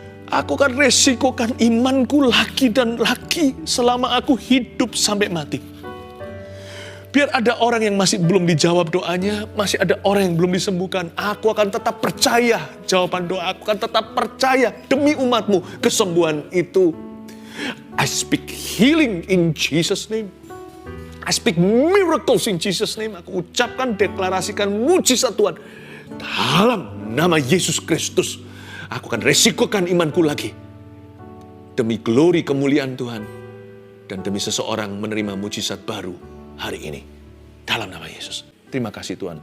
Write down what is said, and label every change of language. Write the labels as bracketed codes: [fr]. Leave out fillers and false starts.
[id] Aku akan resikokan imanku lagi dan lagi selama aku hidup sampai mati. Biar ada orang yang masih belum dijawab doanya, masih ada orang yang belum disembuhkan. Aku akan tetap percaya jawaban doa. Aku akan tetap percaya demi umatmu kesembuhan itu. [en] I speak healing in Jesus' name. I speak miracles in Jesus' name. [id] Aku ucapkan, deklarasikan mujizat Tuhan. Dalam nama Yesus Kristus, aku akan resikokan imanku lagi. Demi glory kemuliaan Tuhan. dan demi seseorang menerima mujizat baru hari ini. Dalam nama Yesus. Terima kasih Tuhan.